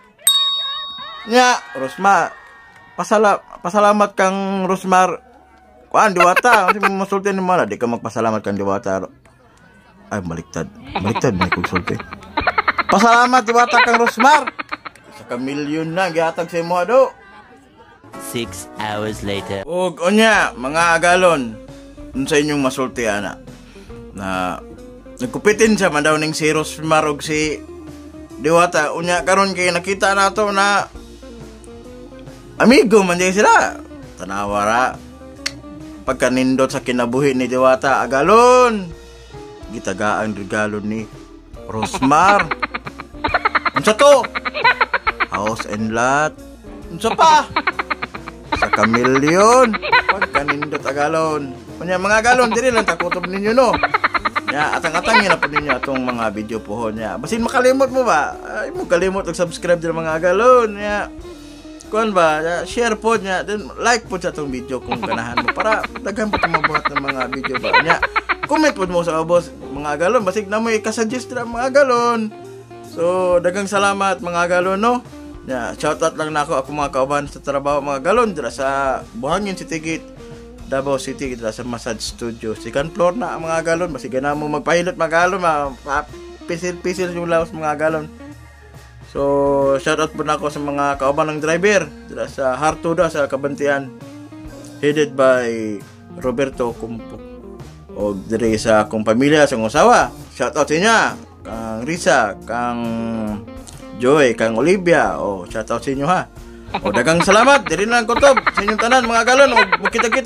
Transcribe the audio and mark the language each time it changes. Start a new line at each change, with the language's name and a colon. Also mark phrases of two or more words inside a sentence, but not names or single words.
Cebuano: Nya, Rosmar, pasalamat kang Rosmar. Kuan Diwata, kasi masulti ni mana, di ka magpasalamat kang Diwata. Ay, baliktad may konsulti. Pasalamat Diwata kang Rosmar. Sa kamilyon na, gihatag sa imo do.
English: 6 hours later.
Cebuano: Og onya, mga agalon, sa inyong masulti ana na nagkupitin siya man daw ning si Rosmar og si Diwata. Unya karon kay nakita nato na amigo man di sila. Tanawara pagkanindot sa kinabuhi ni Diwata agalon. Gitagaan regalo ni Rosmar. Unsa to?
English: House and lot.
Cebuano: Unsa pa? Sa kamilyon. Pagkanindot agalon. Unya mga agalon diri lang takutob ninyo no. Ya, atang-atangin na po ninyo atong mga video po niya. Basin makalimot mo ba? Ay mo kalimot og subscribe din mga agalon. Ya. Kuan ba? Ya, share po niya. Then like po sa atong video kung ganahan mo para daghan po mabuhat ng mga video ba niya. Comment po mo sa boss mga agalon. Basig na mo i-suggest ra mga agalon. So, daghang salamat mga agalon no. Ya, shoutout lang nako ako mga kauban sa trabaho mga agalon dira sa Buhangin City Gate. Davao City dito sa
English: massage studio. Second floor
Cebuano: na ang mga galon. Basigan na mo magpahilot mga galon. Pisil-pisil yung laos mga galon. So, shoutout po na ako sa mga kauban ng driver. Dito sa Hartuda sa Kabantian.
English: Headed by Roberto Kumpo.
Cebuano: O dito sa akong pamilya, sa akong usawa. Shoutout sa inyo. Kang Risa, kang Joy, kang Olivia. O, shoutout sa inyo ha. O dagang salamat, diri lang kutob sa inyong tanan mga galon.